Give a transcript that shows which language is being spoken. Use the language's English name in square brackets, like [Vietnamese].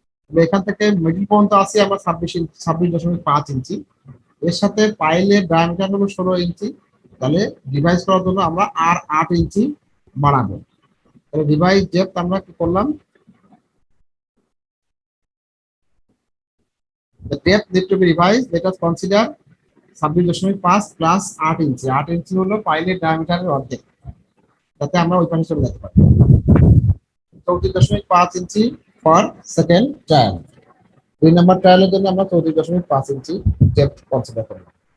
[Bangla] এখান থেকে মিডল পর্যন্ত আসি আমরা 26.5 ইঞ্চি, এর সাথে পাইলের ডায়ামিটার হলো 16 ইঞ্চি, তাহলে রিভাইজ করার জন্য আমরা আর 8 ইঞ্চি বাড়াবো। তাহলে রিভাইজ ডেপথ আমরা কি করলাম, [English] the depth need to be revised. Let us consider 26.5 plus 8 ইঞ্চি। [Bangla] 8 ইঞ্চি হলো পাইলের ডায়ামিটারের অর্ধেক, যাতে আমরা ওই পাশে চলে যেতে পারি। 34.5 [English] ইঞ্চি for second trial. [Bangla] 2 নম্বর ট্রায়ালের জন্য আমরা 34.5 ইঞ্চি ডেপথ কনসিডার করলাম।